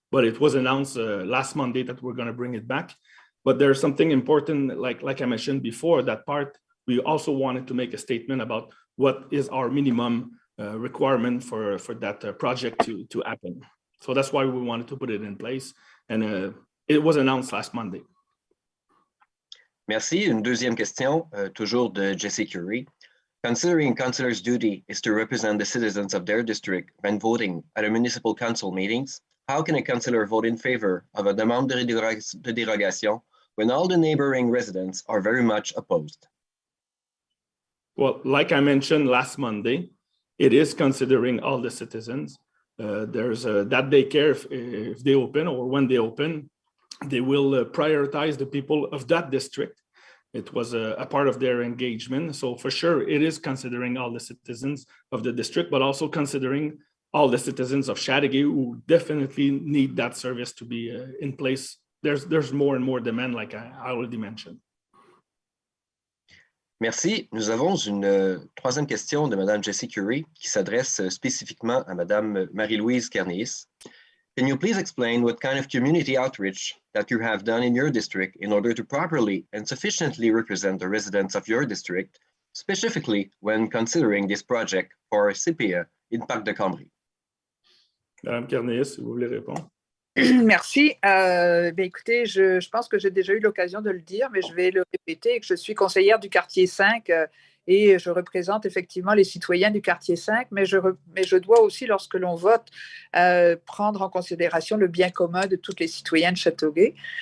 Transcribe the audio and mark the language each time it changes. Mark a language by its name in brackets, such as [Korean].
[English] But it was announced last Monday that we're going to bring it back. But there's something important, like I mentioned before, that part, we also wanted to make a statement about what is our minimum requirement for that project to happen. So that's why we wanted to put it in place. And it was announced last Monday. [French] Merci. Une deuxième question, toujours de Jessie Curie. [English] Considering councillors' duty is to represent the citizens of their district when voting at a municipal council meetings, how can a councillor vote in favor of a [French] demande de dérogation [English] when all the neighboring residents are very much opposed? Well, like I mentioned last Monday, it is considering all the citizens. There's that daycare, if they open or when they open, they will prioritize the people of that district. It was a part of their engagement. So for sure, it is considering all the citizens of the district, but also considering all the citizens of Chateauguay who definitely need that service to be in place. There's more and more demand, like I already mentioned. [French] Merci. Nous avons une troisième question de Mme Jessie Curie qui s'adresse spécifiquement à Mme Marie-Louise Kernis. [English] Can you please explain what kind of community outreach that you have done in your district in order to properly and sufficiently represent the residents of your district, specifically when considering this project for CPE in Parc de Cambrai? [French] Mme Kernis, si vous voulez répondre. Merci. Écoutez, je pense que j'ai déjà eu l'occasion de le dire, mais je vais le répéter, que je suis conseillère du quartier 5 et je représente effectivement les citoyens du quartier 5, mais je dois aussi, lorsque l'on vote, prendre en considération le bien commun de tous les citoyens de Châteauguay.